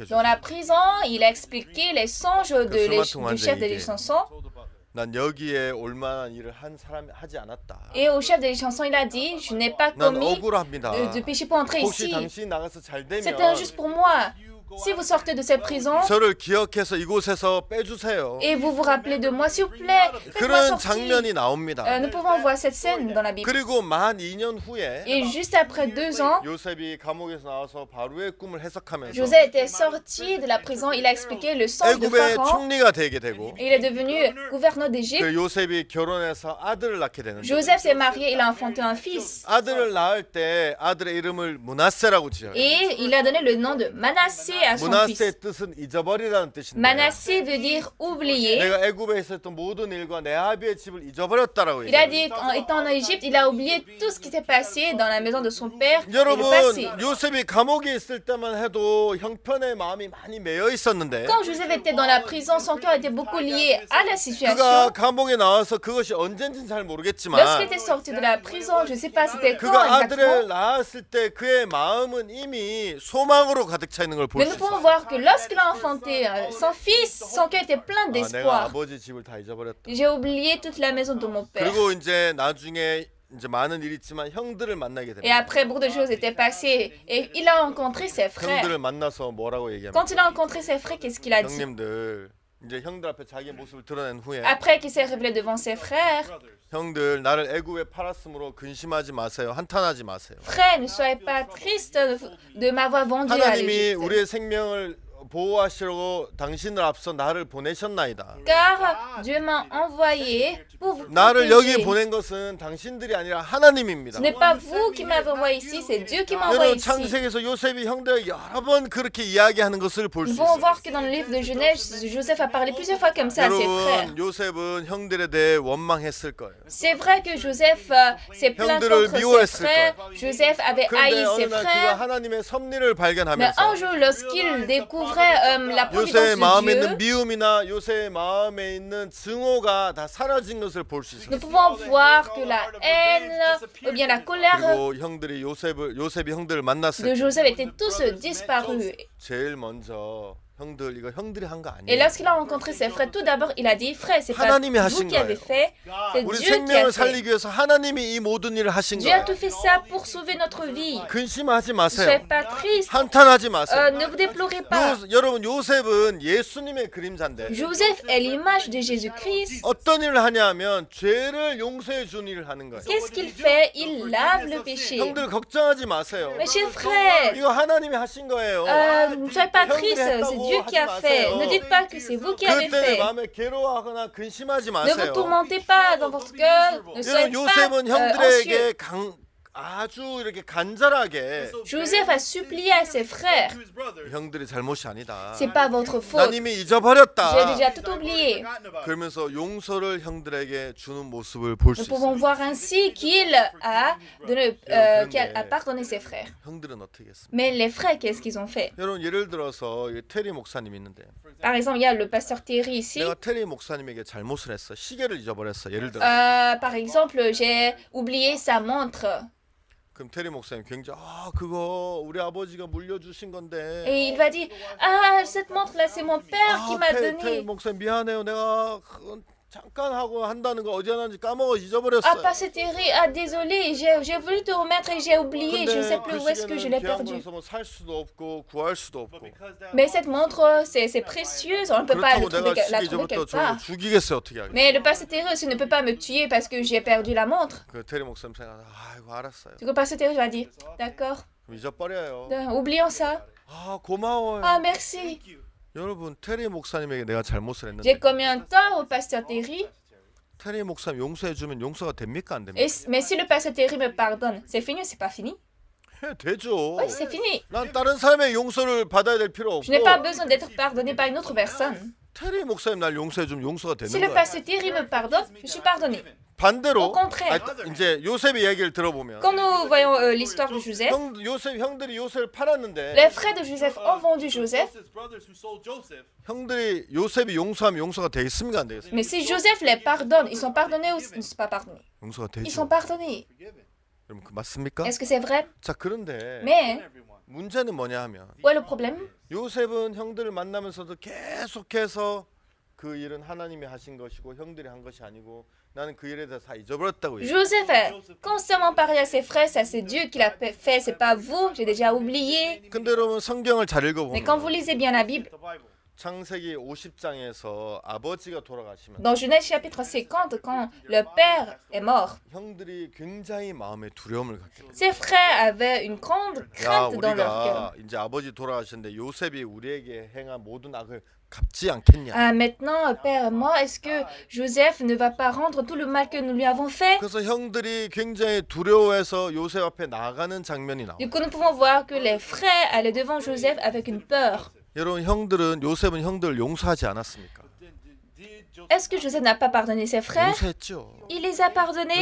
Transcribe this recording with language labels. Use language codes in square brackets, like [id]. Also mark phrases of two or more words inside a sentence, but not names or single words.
[fr] Dans la [ko] 주죠. [fr] prison, il a expliqué les songes du chef des chansons. [ko] 난 여기에 올만한 일을 한 사람이 하지 않았다. [fr] Et au chef des chansons, il a dit, je n'ai pas [ko] 난 [fr] commis [ko] 억울합니다. [fr] de péché pour entrer [ko] 혹시 [fr] ici. [ko] 당신이 나가서 잘 되면 [fr] C'était injuste pour moi. Si vous sortez de cette prison [ko] 저를 기억해서 이곳에서 빼주세요. [fr] et vous vous rappelez de moi, s'il vous plaît, faites-moi [ko] 그런 [fr] sortir. [ko] 장면이 나옵니다. [fr] Nous pouvons voir cette scène dans la Bible. [ko] 그리고 만 2년 후에 [fr] Et juste après 2 ans, [ko] 요셉이 감옥에서 나와서 바로의 꿈을 해석하면서 [fr] Joseph était sorti de la prison. Il a expliqué le songe de [ko] 애굽의 [fr] Pharaon. [ko] 총리가 되게 되고 [fr] Et il est devenu gouverneur d'Égypte. [ko] 그 요셉이 결혼해서 아들을 낳게 되는데 [fr] Joseph s'est marié, il a enfanté un fils. [ko] 아들을 낳을 때 아들의 이름을 므낫세라고 지어요. [fr] Et il a donné le nom de Manassé à son fils. [ko] 므낫세의 뜻은 잊어버리라는 뜻인데 [fr] Manassé veut dire oublier. [ko] 내가 애굽에 있었던 모든 일과 내 아비의 집을 잊어버렸다라고 [fr] Il a [ko] 얘기해요. [fr] dit qu'en étant en Égypte, il a oublié tout ce qui s'est passé dans la maison de son père et [ko] 여러분 [fr] le passé. [ko] 요셉이 감옥에 있을 때만 해도 형편의 마음이 많이 매여 있었는데 [fr] Quand Joseph était dans la prison, son cœur était beaucoup lié à la [ko] 그가 [fr] situation. [ko] 감옥에 나와서 그것이 언젠지는 잘 [fr] Lorsqu'il [ko] 모르겠지만 [fr] était sorti de la prison, je ne sais pas c'était quand [ko] 그가 아들을 [fr] exactement, [ko] 낳았을 때 그의 마음은 이미 소망으로 가득 차 있는 걸 볼 [fr] mais [ko] 수 [fr] nous pouvons [ko] 있어요. [fr] voir que lorsqu'il a enfanté son fils, son cœur était plein [ko] 아, 내가 [fr] d'espoir. [ko] 아버지 집을 다 잊어버렸다. [fr] J'ai oublié toute la maison de mon père. [ko] 그리고 이제 나중에 이제 많은 일이 있지만 형들을 만나게 [fr] Et [ko] 됩니다. [fr] après, beaucoup de choses étaient passées. Et il a rencontré ses frères. [ko] 형들을 만나서 뭐라고 얘기합니까? [fr] Quand il a rencontré ses frères, qu'est-ce qu'il a dit? [ko] 형님들 이제 형들 앞에 자기의 모습을 드러낸 후에 [fr] Après qu'il s'est révélé devant ses frères, [ko] 형들 나를 애굽에 팔았으므로 근심하지 마세요. 한탄하지 마세요. [fr] frères, ne soyez pas tristes de m'avoir vendu à [ko] 하나님이 [fr] l'Égypte. [ko] 우리의 생명을 보호하시려고 당신을 앞서 나를 보내셨나이다. [fr] Car Dieu m'a envoyé pour vous [ko] 나를 여기 [fr] protéger. [ko] 보낸 것은 당신들이 아니라 하나님입니다. [fr] Ce n'est pas vous qui m'avez envoyé ici, c'est Dieu qui m'a envoyé [ko] 여러분 [fr] ici. [ko] 창세기에서 요셉이 형들에게 여러 번 그렇게 이야기하는 것을 볼 수 [fr] Nous pouvons [ko] 있어요. [fr] voir que dans le livre de Genèse, Joseph a parlé plusieurs fois comme ça à ses frères. [ko] 여러분 요셉은 형들에 대해 원망했을 거예요. [fr] C'est vrai que Joseph s'est plaint [ko] 형들을 [fr] contre ses [ko] 미워했을 [fr] frères. Joseph avait [ko] 그런데 [fr] haï [ko] 어느 [fr] ses [ko] 날 그가 [fr] frères. [ko] 하나님의 섭리를 [fr] Mais [ko] 발견하면서 [fr] un jour, lorsqu'il découvrait la providence [ko] 요셉의 마음에 [fr] de [ko] 있는 [fr] Dieu, [ko] 미움이나 요셉의 마음에 있는 증오가 다 사라진 것을 볼 수 [fr] nous [ko] 있어요. [fr] pouvons voir que la haine ou bien la colère [ko] 그리고 형들이 요셉이 형들을 만났을 [fr] de [ko] 때 [fr] Joseph étaient tous disparus. [ko] 제일 먼저 형들 이거 형들이 한 거 [fr] Et [ko] 아니에요. [fr] lorsqu'il a rencontré ses frères, tout d'abord, il a dit, frère, c'est pas [ko] 하나님이 [fr] vous [ko] 하신 [fr] qui avez [ko] 거예요. [fr] fait, c'est [ko] 우리 [fr] Dieu qui a [ko] 생명을 [fr] fait. [ko] 살리기 위해서 하나님이 이 모든 일을 하신 [fr] Dieu a [ko] 거예요. [fr] tout fait ça pour sauver notre vie. [ko] 근심하지 [fr] Ne soyez [ko] 마세요. [fr] pas triste. [ko] 한탄하지 마세요. [fr] Ne vous déplorez pas. [ko] 여러분 요셉은 예수님의 그림자인데 [fr] Joseph est l'image de Jésus-Christ. [ko] 어떤 일을 하냐면 죄를 용서해 준 일을 하는 거예요. [fr] Qu'est-ce qu'il fait? Il lave le péché. [ko] 형들 걱정하지 마세요. [fr] Mes chers frères, [ko] 이거 하나님이 하신 거예요. [fr] ne soyez pas tristes, c'est Dieu qui a fait. Ne dites pas que c'est vous qui avez [ko] 그럴 때 [fr] fait. [ko] 마음에 괴로워하거나 근심하지 [fr] Ne vous [ko] 마세요. [fr] tourmentez pas dans votre cœur. Ne soyez [ko] 여러분 [fr] pas [ko] 요셉은 [fr] anxieux. [ko] 형들에게 아주 이렇게 간절하게 [fr] Joseph a supplié à ses frères. [ko] 형들이 잘못이 아니다. [fr] C'est pas votre faute. [ko] 난 이미 [fr] J'ai [ko] 잊어버렸다. [fr] déjà tout oublié. [ko] 그러면서 용서를 형들에게 주는 모습을 볼 수 [fr] Nous pouvons [ko] 있어요. [fr] voir ainsi qu'il a pardonné ses frères. [ko] 형들은 어떻게 했습니까? [fr] Mais les frères, qu'est-ce qu'ils ont fait? [ko] 여러분 예를 들어서 이 테리 목사님 있는데 [fr] Par exemple, il y a le pasteur Terry ici. [ko] 내가 테리 목사님에게 잘못을 했어. 시계를 잊어버렸어. 예를 들어. [fr] Par exemple, j'ai oublié sa montre. [ko] 그럼 테리 목사님 굉장히 그거 우리 아버지가 물려주신 건데. [fr] Et il va dire, ah, cette montre-là, c'est mon père qui m'a [ko] 테리 [fr] donné. [ko] 목사님 미안해요. 내가 그건 잠깐 하고 한다는 거 어디 하는지 까먹어 [fr] Ah, [ko] 잊어버렸어요. [fr] pasteur Terry, ah, désolé, j'ai voulu te remettre et j'ai oublié. Je ne sais plus où est-ce que je l'ai perdu. [ko] 뭐살 수도 없고 구할 수도 없고. [fr] Mais cette montre, c'est précieuse, on ne peut pas [ko] 그렇다고 내가 [fr] la [ko] 시계 [fr] trouver [ko] 잊어버렸다 [fr] quelque [ko] 저를 [fr] part. [ko] 죽이겠어요 어떻게 하겠어요? [fr] Mais le pasteur Terry aussi ne peut pas me tuer parce que j'ai perdu la montre. [ko] 그 테리 목사님 생각 아이고 알았어요. [fr] Du coup, le pasteur Terry va dire, d'accord, [ko] 그럼 잊어버려요. [fr] oublions ça. [ko] 고마워요. [fr] Ah, merci. [ko] 여러분 테리 목사님에게 내가 잘못을 했는데 [fr] J'ai commis un tort au pasteur Terry. [ko] 테리 목사님 용서해 주면 용서가 됩니까 안 됩니까? [fr] Mais si le pasteur Terry me pardonne, c'est fini ou c'est pas fini? [ko] 되죠. [fr] Oui, c'est fini. [ko] 난 다른 사람의 용서를 받아야 될 필요 [fr] Je n'ai pas [ko] 없고 [fr] besoin d'être pardonné par une autre personne. [ko] 테리 목사님 날 용서해 주면 용서가 [fr] Si [ko] 되는 [fr] le [ko] 거야. [fr] pasteur Terry me pardonne, je suis pardonné. [ko] 반대로 [fr] Au contraire. [ko] 이제 요셉의 얘기를 들어보면 [fr] Quand nous voyons l'histoire de Joseph, [ko] 형들이 요셉을 팔았는데 [fr] les frères de Joseph ont vendu Joseph. [ko] 형들이 요셉이 용서하면 용서가 되겠습니까 안 되겠습니까? [fr] Mais si Joseph les pardonne, ils sont pardonnés ou ils ne sont pas pardonnés? [ko] 용서가 [fr] Ils [ko] 되죠. [fr] sont pardonnés. [ko] 여러분 그 맞습니까? [fr] Est-ce que c'est vrai? [ko] 자 그런데 [fr] Mais [ko] 문제는 뭐냐 하면 [fr] où est le problème? [ko] 요셉은 형들을 만나면서도 계속해서 그 일은 하나님이 하신 것이고 형들이 한 것이 아니고 나는 그 일에 대해서 다 잊어버렸다고 얘기해요. [fr] Joseph a constamment parlé à ses frères, ça c'est Dieu qui l'a fait, c'est pas vous, j'ai déjà oublié. [ko] 근데 여러분 성경을 잘 [fr] Mais quand vous [ko] 읽어보면 [fr] lisez bien la Bible, [ko] 창세기 50장에서 아버지가 돌아가시면 [fr] dans Genèse chapitre 50, quand le père est mort, [ko] 형들이 굉장히 마음에 두려움을 갖게 돼요. [fr] ses frères avaient une grande [ko] 야, [fr] crainte dans leur [ko] 우리가 [fr] cœur. [ko] 이제 아버지 돌아가셨는데 요셉이 우리에게 행한 모든 악을 갚지 않겠냐. [fr] Ah, maintenant, père est mort, est-ce que Joseph ne va pas rendre tout le mal que nous lui avons fait? [ko] 그래서 형들이 굉장히 두려워해서 요셉 앞에 나가는 장면이 나와요. [fr] Du coup, nous pouvons voir que les frères allaient devant Joseph avec une peur. [ko] 여러분 형들은 요셉은 형들을 용서하지 않았습니까? [fr] Est-ce que Joseph n'a pas pardonné ses frères? [ko] 용서했죠. [fr] Il les a pardonnés.